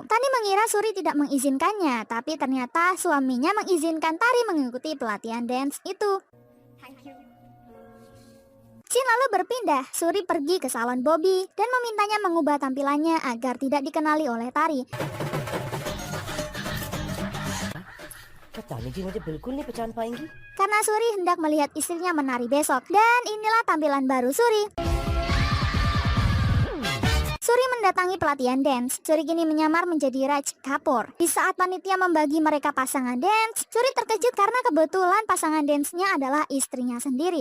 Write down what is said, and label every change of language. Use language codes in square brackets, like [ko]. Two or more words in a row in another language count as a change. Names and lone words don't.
[id] Tani mengira Suri tidak mengizinkannya, tapi ternyata suaminya mengizinkan Tari mengikuti pelatihan dance itu. Chin lalu berpindah, Suri pergi ke salon Bobby dan memintanya mengubah tampilannya agar tidak dikenali oleh Tari. [hi] पता नहीं जी मुझे बिल्कुल नहीं पहचान पाएंगी। [id] Karena Suri hendak melihat istrinya menari besok. Dan inilah tampilan baru Suri. Suri mendatangi pelatihan dance. Suri kini menyamar menjadi Raj Kapoor. Di saat panitia membagi mereka pasangan dance, Suri terkejut karena kebetulan pasangan dance-nya adalah istrinya sendiri.